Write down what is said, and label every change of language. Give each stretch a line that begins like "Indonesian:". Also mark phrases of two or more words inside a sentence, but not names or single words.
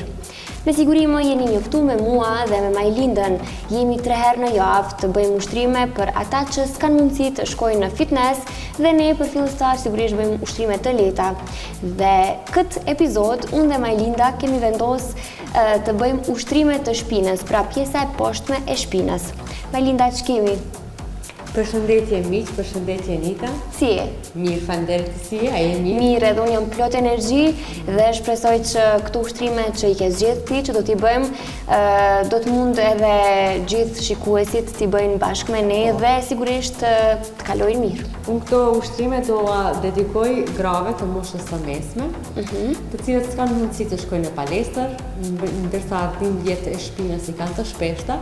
Albanian: Me siguri më jeni njoftu me mua dhe me Majlindën, jemi 3 herë në javë të bëjmë ushtrime për ata që s'kan mundësi të shkojnë në fitness dhe ne për fillestar sigurisht bëjmë ushtrime të lehta. Dhe këtë epizod unë dhe Majlinda kemi vendos të bëjmë ushtrime të shpinës, pra pjesa e poshtme e shpinës. Majlinda, që kemi? Përshëndetje miq, përshëndetje Nita. Si je? Mirë, faleminderit si je, a je mirë? Mirë, edhe unë jam plot energji dhe shpresoj që këto ushtrime që i ke zgjedhur ti, që do t'i bëjmë, do të mund edhe gjithë shikuesit t'i bëjnë bashkë me ne dhe sigurisht të kalojnë mirë. Unë këto ushtrime do dedikoj grave të moshës së mesme, të cilët s'kan mundësi të shkojnë në palestër, ndërsa dhimbjet e shpinës i kanë të shpeshta.